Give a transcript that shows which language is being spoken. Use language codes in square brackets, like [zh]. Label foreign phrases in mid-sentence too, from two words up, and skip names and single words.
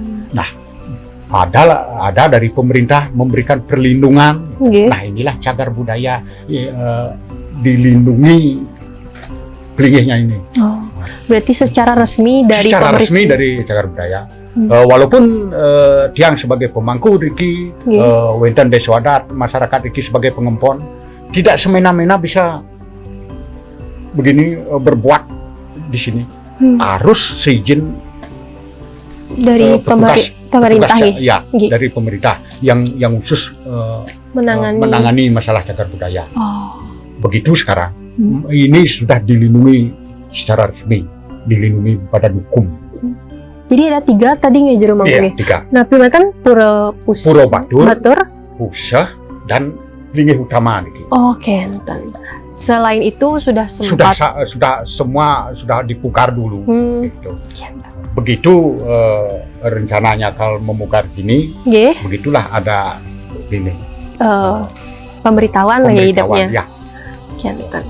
[id] Nah, ada dari pemerintah memberikan perlindungan. Nggih. Nah, inilah cagar budaya dilindungi Plinggihnya ini. Oh, berarti secara resmi dari Secara pemerintah. resmi dari cagar budaya. Walaupun tiang sebagai pemangku Riki, wenten desa adat, masyarakat Riki sebagai pengempon, tidak semena-mena bisa begini berbuat di sini. Harus seizin dari pemerintah petugas, ya. ya, dari pemerintah yang khusus menangani masalah cagar budaya. Oh. Begitu sekarang. Ini sudah dilindungi secara resmi, dilindungi pada hukum. Jadi ada 3 tadi nggak jero Iya, mangkungnya. 3. Nah, pimantan Pura Batur, Puseh, dan Plinggih Utama niki. [ban] Oh, kenten. [id] Selain itu sudah sempat Sudah semua sudah dipukar dulu. Gitu. [ban] Kenten. [id] Begitu rencananya kalau memukar gini, Nggih, begitulah ada ini pemberitahuan lah ya hidupnya. ya. [ban] Kenten.